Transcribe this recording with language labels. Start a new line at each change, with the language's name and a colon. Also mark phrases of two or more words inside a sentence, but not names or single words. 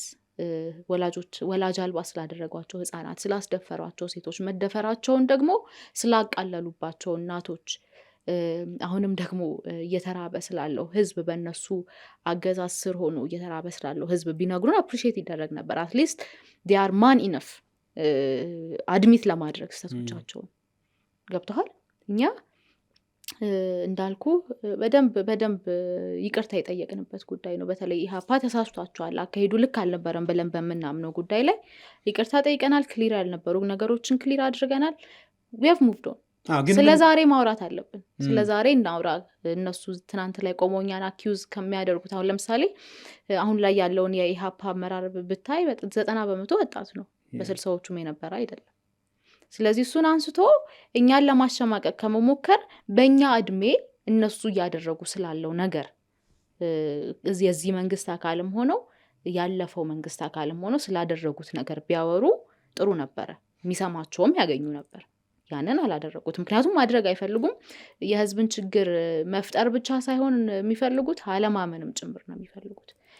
Amharic: ወላጅ አልባ ስላደረጓቸው ህፃናት፣ ስላስደፈሯቸው ሴቶች፣ መደፈራቸውን ደግሞ ስላቃለሉባቸው እናቶች፣ አሁንም ደግሞ እየተራበ ስላለው ህዝብ፣ በእነሱ አገዛዝ ስር ሆኖ እየተራበ ስላለው ህዝብ ቢነግሩን አፕሪሼት ይደረግ ነበር።
English: at least they are man enough
Amharic: አድሚት ለማድረግ ስተቶቻቸውን። ገብተዋል። እኛ እንዳልኩ በደንብ ይቅርታ የጠየቅንበት ጉዳይ ነው። በተለይ ኢህአፓ ተሳስቷቸዋል፣ አካሄዱ ልክ አልነበረም ብለን በምናምነው ጉዳይ ላይ ይቅርታ ጠይቀናል። ክሊር ያልነበሩ ነገሮችን ክሊር አድርገናል።
English: we have moved on።
Amharic: ስለ ዛሬ ማውራት አለብን። ስለ ዛሬ እናውራ። እነሱ ትናንት ላይ ቆመው እኛን አኪዩዝ ከሚያደርጉት አሁን ለምሳሌ አሁን ላይ ያለውን የኢህአፓ አመራር ብታይ 90% ወጣት ነው፣ በ60ዎቹም የነበረ አይደለም። ስለዚህ እሱን አንስቶ እኛን ለማሸማቀቅ ከመሞከር በእኛ እድሜ እነሱ እያደረጉ ስላለው ነገር የዚህ መንግስት አካልም ሆነው ያለፈው መንግስት አካልም ሆነው ስላደረጉት ነገር ቢያወሩ ጥሩ ነበረ። የሚሰማቸውም ያገኙ ነበር። ያንን አላደረጉት። ምክንያቱም ማድረግ አይፈልጉም። የህዝብን ችግር መፍጠር ብቻ ሳይሆን የሚፈልጉት አለማመንም ጭምር ነው የሚፈልጉት።